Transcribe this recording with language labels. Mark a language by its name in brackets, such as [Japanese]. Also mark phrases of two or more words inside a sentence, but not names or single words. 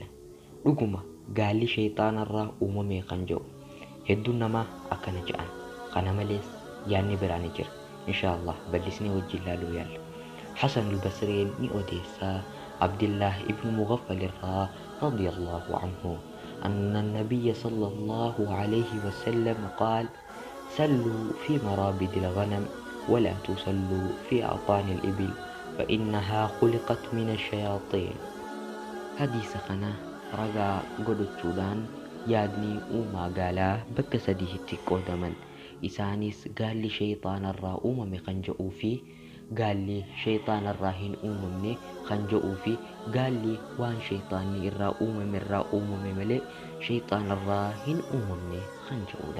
[Oromo] Dhuguma gaalli shayxaanarraa uumame kan jedhu hedduun namaa akkana jedhan. Kana malees yaadni biraan ni jira. Inshaallah bal'isnee wajjin ilaaluu yaalla. Hasan al-Basriin ni odeessaa Abdullah ibn Mughaffal irraa [Arabic] رضي الله عنه أن النبي صلى الله عليه وسلم قال سلوا في مرابد الغنم ولا تصلوا في أعطان الإبل فإنها خلقت من الشياطين. حديث قناه [Oromo] ragaa godhachuudhaan yaadni uumaa gaalaa bakka sadiitti qoodaman. Isaanis gaalli shayxaanarraa uumame kan jedhuu fi gaalli shayxaanarraa hin uumamne kan jedhuu fi gaalli waan shayxaanni irraa uumame malee shayxaanarraa hin uumamne kan jedhudha.